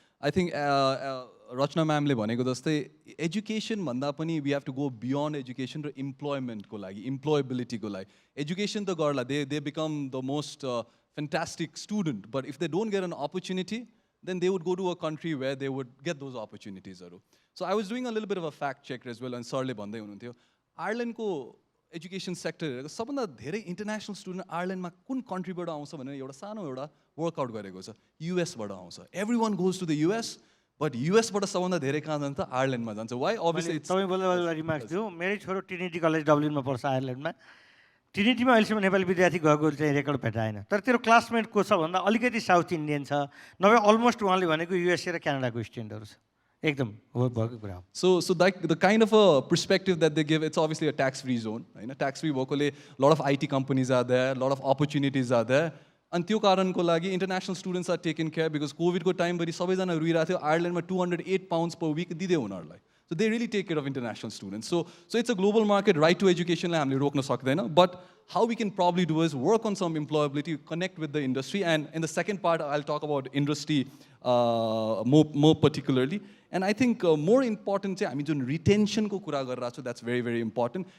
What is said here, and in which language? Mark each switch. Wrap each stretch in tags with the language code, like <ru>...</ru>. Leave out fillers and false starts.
<en>I think Rachana ma'amले</en> <ne>भनेको जस्तै education भन्दा पनि</ne> <en>we have to go beyond education र employment को लागि, employability को लागि। Education</en> <ne>त गर्ला,</ne> <en>they become the most fantastic student, but if they don't get an opportunity then they would go to a country where they would get those opportunities. So I was doing a little bit of a fact check as well,</en> <ne>and सरले भन्दै हुनुहुन्थ्यो Ireland को education sector हेरेको सबभन्दा धेरै international student आयरल्यान्डमा कुन कन्ट्रीबाट आउँछ भनेर एउटा सानो एउटा वर्कआउट गरेको छ। US बाट आउँछ।</ne> <en>Everyone goes to the US, but US बाट सबभन्दा धेरै कहाँ जान्छ?</en> <ne>आयरल्यान्डमा जान्छ। वाइ? अभियसली तपाईँ बोल्दा रिमार्क्स दियो। मेरै छोरो ट्रिनिटी कलेज डब्लिनमा पढ्छ आयरल्यान्डमा। ट्रिनिटीमा अहिलेसम्म नेपाली विद्यार्थी गएको चाहिँ रेकर्ड भेटाएन। तर तेरो क्लासमेट को छ भन्दा अलिकति साउथ इन्डियन छ, नभए अलमोस्ट उहाँले भनेको USA र क्यानाडाको स्टुडेन्टहरू छ। एकदम भएको कुरा हो।</ne> <en>So the kind of a perspective that they give, it's obviously a tax-free zone. Tax-free भएकोले lot of IT companies are there, lot of opportunities are there.</en> <ne>अनि त्यो कारणको लागि</ne> <en>international students are taken care because</en> <ne>COVID को time भरि सबैजना रुइरहेको थियो। आयरल्यान्डमा 208 pounds per week दिँदै उनीहरूलाई।</ne> <en>So they really take care of international students. So it's a global market, right to education, but how we can probably do is work on some employability, connect with the industry, and in the second part, I'll talk about industry more particularly. And I think more important, I mean,</en> <ne>retention ko kura garera chhu,</ne> <en>that's very, very important.</en>